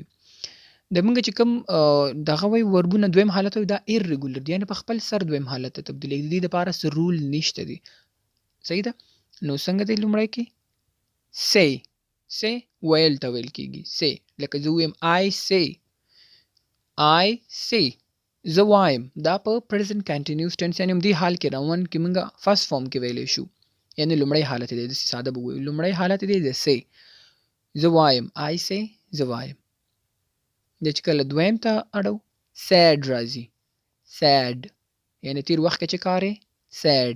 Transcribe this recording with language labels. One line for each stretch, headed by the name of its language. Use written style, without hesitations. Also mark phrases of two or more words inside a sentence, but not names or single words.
Pashto: د موږ چې کوم دغه وایي وربونه دویم حالت وایي دا ایرریګولر دی یعنی په خپل سر دویم حالت ته تبدیلېږي. د دې دپاره څه رول نشته دی. صحیح ده؟ نو څنګه دی لومړی کې say ویل ته ویل کېږي. say لکه زه ویم
English: I say
Pashto: زه وایم دا په
English: present continuous tense
Pashto: یعنی همدې حال کې روان کې موږ
English: first form
Pashto: کې ویلی شو یعنی لومړی حالت دی. داسې ساده به ووایو لومړی حالت دی د say زه وایم
English: I say
Pashto: زه وایم. د چې کله دویم ته اړو sad راځي. sad یعنی تیر وخت کې چې کارې sad.